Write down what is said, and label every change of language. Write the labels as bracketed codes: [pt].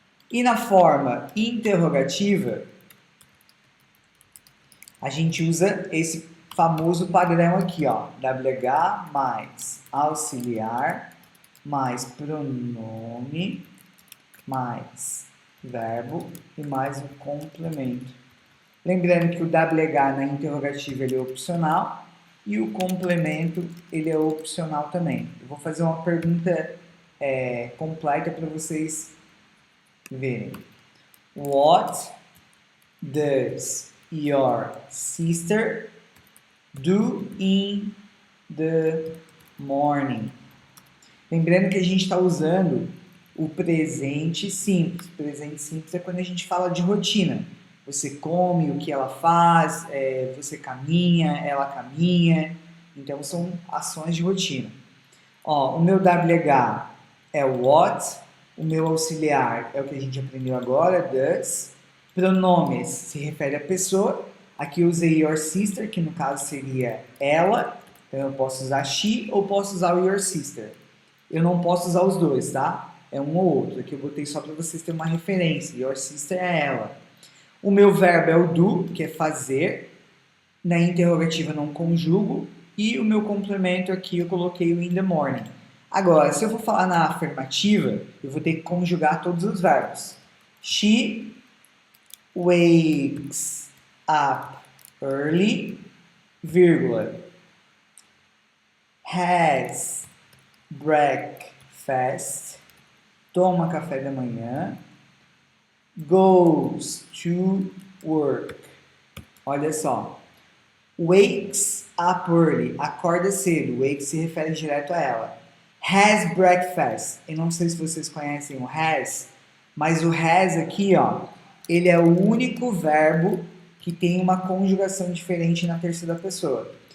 [pt] E na forma interrogativa, a gente usa esse famoso padrão aqui, ó, WH mais auxiliar mais pronome mais verbo e mais um complemento. Lembrando que o WH na interrogativa ele é opcional e o complemento ele é opcional também. Eu vou fazer uma pergunta completa para vocês verem. [en] What does your sister do in the morning? [pt] Lembrando que a gente está usando o presente simples. O presente simples é quando a gente fala de rotina. Você come, o que ela faz, você caminha, ela caminha. Então, são ações de rotina. Ó, o meu WH é o what, o meu auxiliar é o que a gente aprendeu agora, does. Pronomes se refere à pessoa. Aqui eu usei your sister, que no caso seria ela. Então, eu posso usar she ou posso usar o your sister. Eu não posso usar os dois, tá? É um ou outro. Aqui eu botei só para vocês terem uma referência. Your sister é ela. O meu verbo é o do, que é fazer. Na interrogativa eu não conjugo. E o meu complemento aqui eu coloquei o [en] in the morning. [pt] Agora, se eu for falar na afirmativa, eu vou ter que conjugar todos os verbos. [en] She wakes up early, vírgula, has breakfast, [pt] toma café da manhã, [en] goes to work. [pt] Olha só. [en] Wakes up early, [pt] acorda cedo. Wake se refere direto a ela. [en] Has breakfast. [pt] Eu não sei se vocês conhecem o has, mas o has aqui, ó, ele é o único verbo que tem uma conjugação diferente na terceira pessoa.